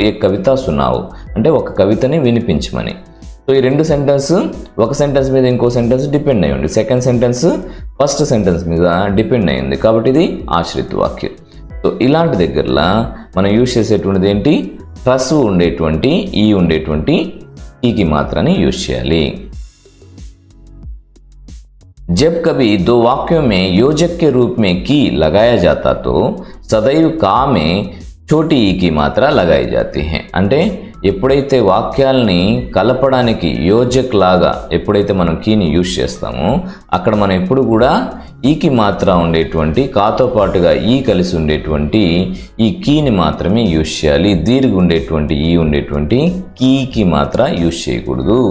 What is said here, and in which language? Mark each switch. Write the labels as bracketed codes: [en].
[hi] ఏ కవిత సునావు [te] అంటే ఒక కవితని వినిపించమని. సో ఈ రెండు సెంటెన్స్ ఒక సెంటెన్స్ మీద ఇంకో సెంటెన్స్ డిపెండ్ అయ్యి ఉంది. సెకండ్ సెంటెన్స్ ఫస్ట్ సెంటెన్స్ మీద డిపెండ్ అయ్యింది కాబట్టి ఇది ఆశ్రిత వాక్యం. సో ఇలాంటి దగ్గరలో మనం యూజ్ చేసేటువంటిది ఏంటి? హ్రస్సు ఉండేటువంటి ఈ ఉండేటువంటి ఈకి మాత్రాన్ని యూజ్ చేయాలి. [hi] जब कभी दो वाक्यों में योजक के रूप में की लगाया जाता तो सदैव का में छोटी ई की मात्रा लगाई जाती है. [te] అంటే ఎప్పుడైతే వాక్యాలని కలపడానికి యోజక్ లాగా ఎప్పుడైతే మనం కీని యూజ్ చేస్తామో అక్కడ మనం ఎప్పుడు కూడా ఈకి మాత్ర ఉండేటువంటి కాతో పాటుగా ఈ కలిసి ఉండేటువంటి ఈ కీని మాత్రమే యూజ్ చేయాలి. దీర్ఘ ఉండేటువంటి ఈ ఉండేటువంటి కీకి మాత్ర యూజ్ చేయకూడదు.